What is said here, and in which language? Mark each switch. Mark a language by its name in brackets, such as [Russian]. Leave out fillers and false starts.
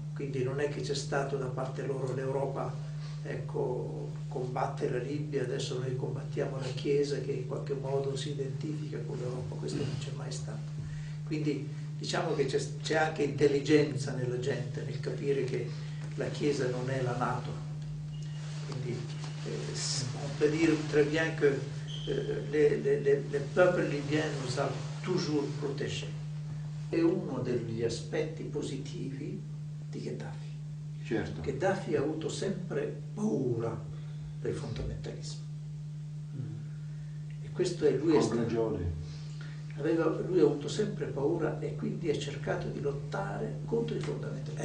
[Italian] Quindi non è che c'è stato da parte loro l'Europa, ecco, combatte la Libia, adesso noi combattiamo la Chiesa che in qualche modo si identifica con l'Europa, questo non c'è mai stato. Quindi diciamo che c'è anche intelligenza nella gente, nel capire che la Chiesa non è la NATO. [French] Quindi on peut dire très bien que les peuples libyens nous ont toujours protégés. [Italian] È uno degli aspetti positivi di Gheddafi. Certo. Gheddafi ha avuto sempre paura del fondamentalismo. E questo è lui. Lui ha avuto sempre paura e quindi ha cercato di lottare contro i fondamentalismi.